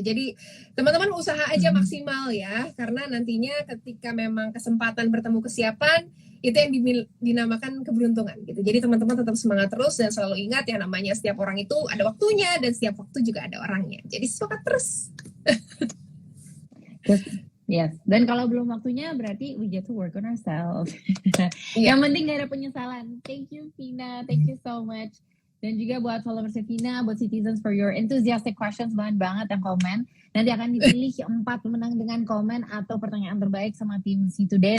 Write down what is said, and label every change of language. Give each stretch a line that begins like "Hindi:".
Indonesian: Jadi teman-teman usaha aja maksimal ya, karena nantinya ketika memang kesempatan bertemu kesiapan, itu yang dinamakan keberuntungan gitu. Jadi teman-teman tetap semangat terus dan selalu ingat yang namanya setiap orang itu ada waktunya dan setiap waktu juga ada orangnya. Jadi semangat terus. Yes. Dan kalau belum waktunya berarti
English: we get to work on ourselves.
Indonesian: Yang penting gak ada penyesalan.
English: Thank you Vina, thank you so much.
Indonesian: Dan juga buat followers Vina, buat citizens
English: for your enthusiastic questions,
Indonesian: banget yang komen. Nanti akan dipilih 4 pemenang dengan komen atau pertanyaan terbaik sama tim C Today.